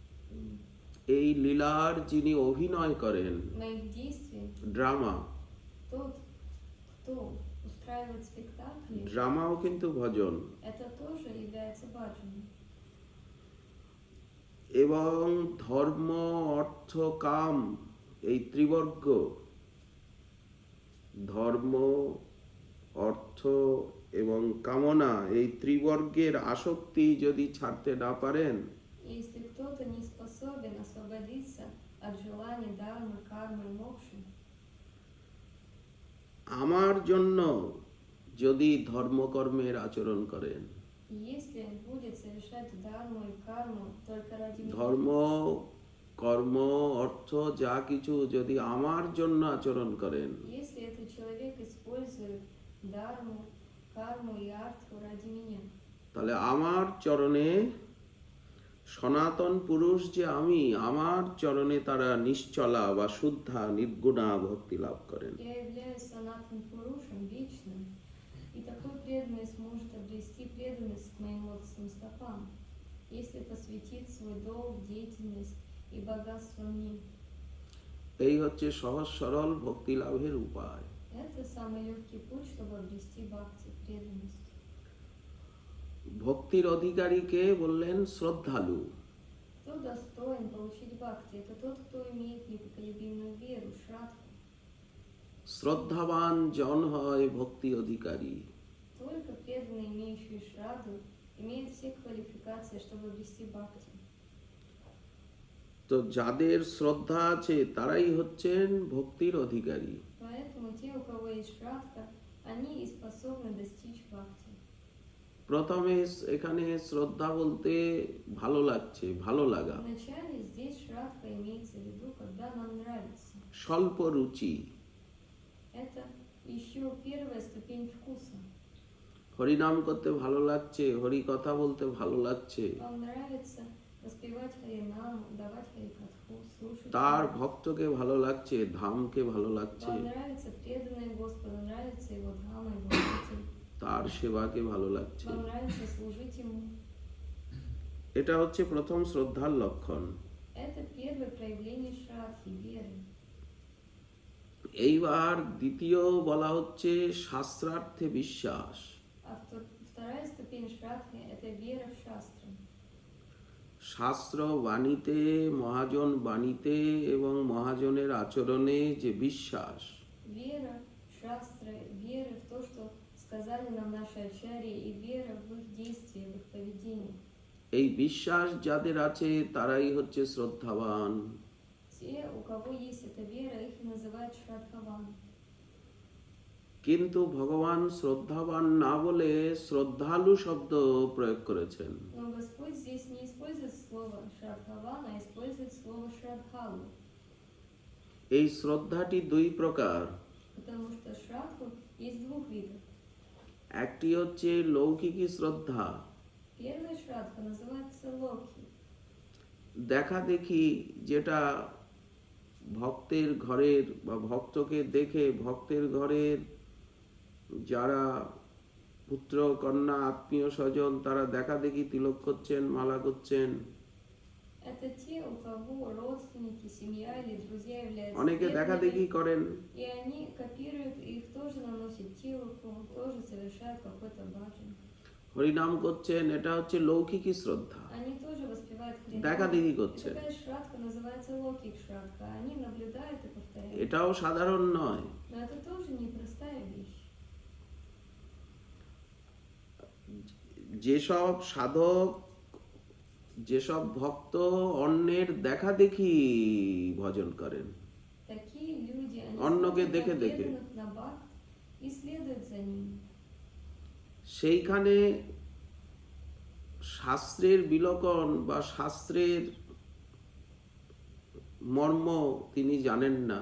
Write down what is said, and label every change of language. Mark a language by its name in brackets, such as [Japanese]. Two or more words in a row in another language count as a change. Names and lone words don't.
[Bangla] এই লীলার যিনি অভিনয় করেন ড্রামা, [Russian] устраивать спектакли, [Bangla] ড্রামাও কিন্তু ভজন। [Russian] это тоже является баджаной. [Bangla] এবং ধর্ম, অর্থ, কাম, এই ত্রিবর্গ, ধর্ম, অর্থ এবং কামনা, এই ত্রিবর্গের আসক্তি যদি ছাড়তে না পারেন, [Russian] Если кто-то не способен освободиться от желаний дharмы, кармы и мокши, [Bangla] আমার জন্য যদি ধর্মকর্মের আচরণ করেন, [Russian] и если он будет совершать дharму и карму только ради меня, [Bangla] ধর্ম, কর্ম, অর্থ যা কিছু যদি আমার জন্য আচরণ করেন, [Russian] если этот человек использует дharму, карму и артху ради меня, [Bangla] তাহলে আমার চরণে সনাতন পুরুষ যে আমি, আমার চরণে তারা নিশ্চলা বা শুদ্ধা নির্গুণা ভক্তি লাভ করেন। [Russian] я являюсь санатан пурушем вечным, и такой преданный сможет обрести преданность к моим лотосным стопам, если посвятит свой долг, деятельность и богатство мне. [Bangla] এই হচ্ছে সহজ সরল ভক্তি লাভের উপায়। [Russian] Это самый легкий путь, чтобы обрести бхакти, преданность. [Bangla] ভক্তির অধিকারীকে বললেন শ্রদ্ধালু। [Russian] Кто достоин получить бхакти? Это тот, кто имеет непоколебимую веру, шрадху. [Bangla] শ্রদ্ধাবান জন হয় ভক্তি অধিকারী। [Russian] Только преданные, имеющие шраду, имеют все квалификации, чтобы обрести бхакти. [Bangla] তো যাদের শ্রদ্ধা আছে তারাই হচ্ছেন ভক্তির অধিকারী। [Russian] Поэтому те, у кого есть шрадха, они и способны достичь бхакти. [Bangla] প্রথমে এখানে শ্রদ্ধা বলতে ভালো লাগছে, ভালো লাগা, [Russian] Вначале здесь шрадха имеется в виду, когда нам нравится. [Bangla] স্বল্প রুচি। [Russian] Это еще первая ступень вкуса. [Bangla] হরিনাম করতে ভালো লাগছে, হরি কথা বলতে ভালো লাগছে, [Russian] Вам нравится воспевать харинаму, давать харикатху, слушать. [Bangla] তার ভক্তকে ভালো লাগছে, ধামকে ভালো লাগছে, [Russian] Вам нравится преданный Господу, нравится его дхама, его пути. [Bangla] তার সেবাকে ভালো লাগছে। [Russian] Вам нравится служить ему. [Bangla] এটা হচ্ছে প্রথম শ্রদ্ধার লক্ষণ। [Russian] Это первое проявление шрадхи, веры. [Bangla] এইবার দ্বিতীয় বলা হচ্ছে শাস্ত্রার্থে বিশ্বাস। [Russian] А вторая ступень шрадхи – это вера в шастры. [Bangla] শাস্ত্র বাণীতে, মহাজন বাণীতে এবং মহাজনের আচরণে যে বিশ্বাস, [Russian] Вера в шастры, вера в то, что сказали нам наши ачарьи, и вера в их действия, в их поведение. [Bangla] এই বিশ্বাস যাদের আছে তারাই হচ্ছে শ্রদ্ধাবান। [Russian] Те, у кого есть эта вера, их и называют шрадхаван. [Bangla] কিন্তু ভগবান শ্রদ্ধাবান না বলে শ্রদ্ধালু শব্দ প্রয়োগ করেছেন। [Russian] Но Господь здесь не использует слово шрадхаван, а использует слово шрадхалу, [Bangla] এই শ্রদ্ধাটি দুই প্রকার। [Russian] потому что шрадху есть двух видов. [Bangla] একটি হচ্ছে লৌকিকী শ্রদ্ধা, [Russian] Первая шрадха называется локи. [Bangla] দেখা দেখি, যেটা ভক্তের ঘরের বা ভক্তকে দেখে ভক্তের ঘরের যারা পুত্র কন্যা আত্মীয় স্বজন তারা দেখা দেখি তিলক করছেন, মালা করছেন। [Russian] Это те, у кого родственники, семья или друзья являются [Bangla] অনেকে দেখা দেখি [Russian] преданными, [Bangla] করেন, [Russian] и они копируют, и их тоже наносят тилоку, тоже совершают какой-то баджан. [Bangla] হরিনাম করছেন, এটা হচ্ছে লৌকিকী শ্রদ্ধা, [Russian] Они тоже воспевают [Bangla] দেখা [Russian] хринам. [Bangla] দেখি [Russian] И [Bangla] করছেন। [Russian] такая шрадха называется локик шрадха. Они наблюдают и повторяют. [Bangla] এটাও সাধারণ нয়। [Russian] Но это тоже непростая вещь. [Bangla] যেসব সাধক, যেসব ভক্ত অন্যের দেখা দেখি ভজন করেন, [Russian] Такие люди, они [Bangla] অন্যকে [Russian] смотрят [Bangla] দেখে [Russian] на [Bangla] দেখে, [Russian] преданных, на бхак и следуют за ними. [Bangla] সেইখানে শাস্ত্রের বিলোকন বা শাস্ত্রের মর্ম তিনি জানেন না।